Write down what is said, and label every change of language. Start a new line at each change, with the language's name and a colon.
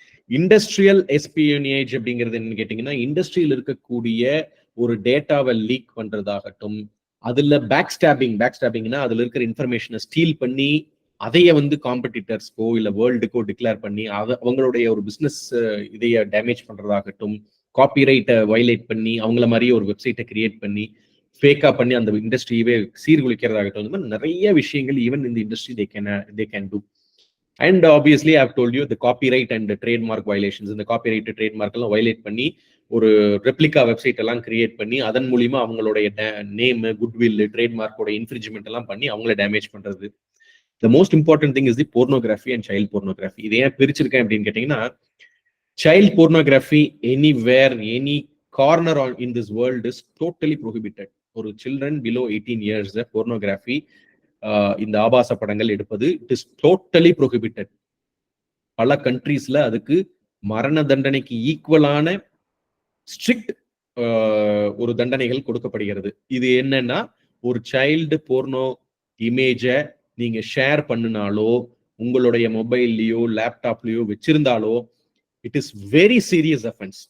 Tamil: Industrial espionage அப்படிங்கிறது என்னன்னு கேட்டீங்கன்னா, இண்டஸ்ட்ரியில் இருக்கக்கூடிய ஒரு டேட்டாவை லீக் பண்றதாகட்டும், அதுல பேக் ஸ்டாபிங்னா அதுல இருக்கிற இன்ஃபர்மேஷனை ஸ்டீல் பண்ணி அதைய வந்து காம்படிட்டர்ஸ்க்கோ இல்ல வேர்ல்டுக்கோ டிக்ளேர் பண்ணி அவங்களுடைய ஒரு பிசினஸ் இதைய டேமேஜ் பண்றதாகட்டும், காப்பிரைட்டை வயலேட் பண்ணி அவங்கள மாதிரியே ஒரு வெப்சைட்டை கிரியேட் பண்ணி ஃபேக்கா பண்ணி அந்த இண்டஸ்ட்ரியவே சீர்குலைக்கிறதாகட்டும், இந்த மாதிரி நிறைய விஷயங்கள் ஈவன் இந்த industry
English: they can do. And obviously I've told you the copyright and the trademark violations.
Tamil: இந்த காப்பிரைட் ட்ரேட்மார்க் எல்லாம் வயலேட் பண்ணி ஒரு ரெப்ளிகா வெப்சைட் எல்லாம் கிரியேட் பண்ணி அதன் மூலியமா அவங்களுடைய நேம், குட்வில், ட்ரேட்மார்க்கோட இன்ஃப்ரிஞ்ச்மெண்ட் எல்லாம் பண்ணி அவங்கள டேமேஜ் பண்றது.
English: The most important thing is the pornography and child pornography.
Tamil: இதை ஏன் பிரிச்சிருக்கேன் அப்படின்னு கேட்டீங்கன்னா,
English: child pornography anywhere, any corner in this world is totally prohibited. ஒரு children below 18 years pornography,
Tamil: இந்த ஆபாச படங்கள் எடுப்பது
English: It is totally prohibited.
Tamil: பல கண்ட்ரீஸ்ல அதுக்கு மரண தண்டனைக்கு ஈக்குவலான ஸ்ட்ரிக்ட் ஒரு தண்டனைகள் கொடுக்கப்படுகிறது. இது என்னன்னா, ஒரு சைல்டு போர்னோ இமேஜை நீங்க ஷேர் பண்ணினாலோ உங்களுடைய மொபைல்லையோ லேப்டாப்லயோ வச்சிருந்தாலோ
English: It is very serious offence.